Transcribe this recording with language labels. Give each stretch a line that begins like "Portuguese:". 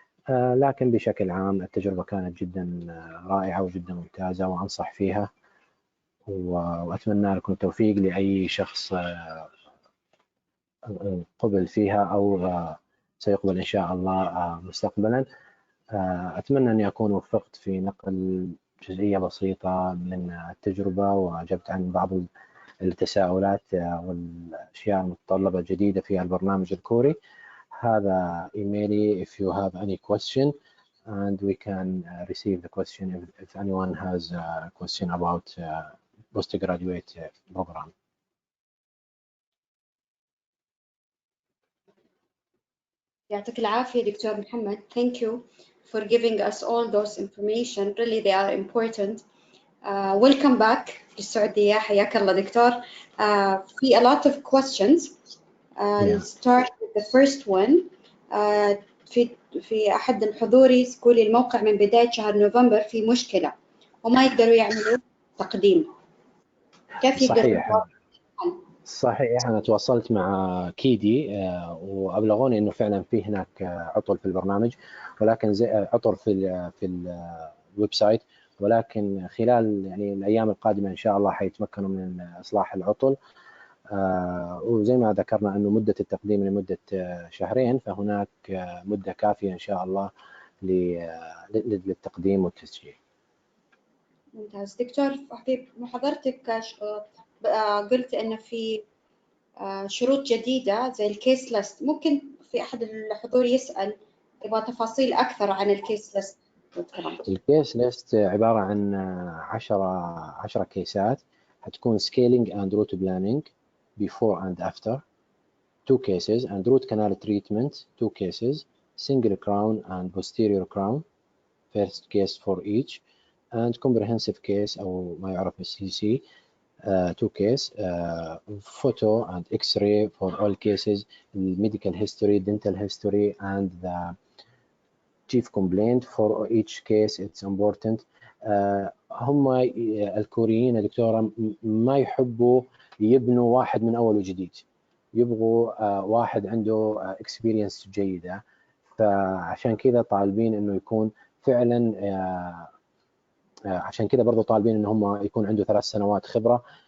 Arabic: لكن بشكل عام التجربة كانت جدا رائعة وجدا ممتازة وأنصح فيها، وأتمنى لكم التوفيق لأي شخص قبل فيها أو سيقبل إن شاء الله مستقبلا. أتمنى أني أكون وفقت في نقل جزئية بسيطة من التجربة وأجبت عن بعض التساؤلات والأشياء المتطلبة الجديدة في البرنامج الكوري. هذا إيميلي
English: if you have any question and we can receive the question if anyone has a question about postgraduate program.
Arabic: يعطيك العافية دكتور محمد.
English: Thank you for giving us all those information. Really they are important. Welcome back
Arabic: للسعودية. حياك الله دكتور. في
English: a lot of questions. I'll start with the first one.
Arabic: في أحد الحضوري يقول الموقع من بداية شهر نوفمبر في مشكلة وما يقدروا يعملوا تقديم. كيف يقدروا؟ صحيح، أنا تواصلت مع كيدي وأبلغوني إنه فعلا في هناك عطل في البرنامج، ولكن عطل في الويب سايت، ولكن خلال يعني الأيام القادمة إن شاء الله حيتمكنوا من إصلاح العطل. وزي ما ذكرنا إنه مدة التقديم لمدة شهرين، فهناك مدة كافية إن شاء الله للتقديم والتسجيل. ممتاز دكتور. في محاضرتك قلت إن في شروط جديدة زي الكيس ليست. ممكن في أحد الحضور يسأل يبغى تفاصيل أكثر عن الكيس ليست؟ الكيس ليست عبارة عن 10 كيسات، هتكون
English: scaling and root planning before and after 2 cases and root canal treatment 2 cases, single crown and posterior crown first case for each, and comprehensive case
Arabic: أو ما يعرف
English: CC 2 case, photo and X-ray for all cases, medical history, dental history, and the chief complaint for each case. It's important.
Arabic: هم الكوريين يا دكتورة ما يحبوا يبنوا واحد من أول وجديد، يبغوا واحد عنده experience جيدة، فعشان كذا طالبين إنه يكون فعلا عشان كذا برضو طالبين إن هم يكون عنده 3 سنوات خبرة.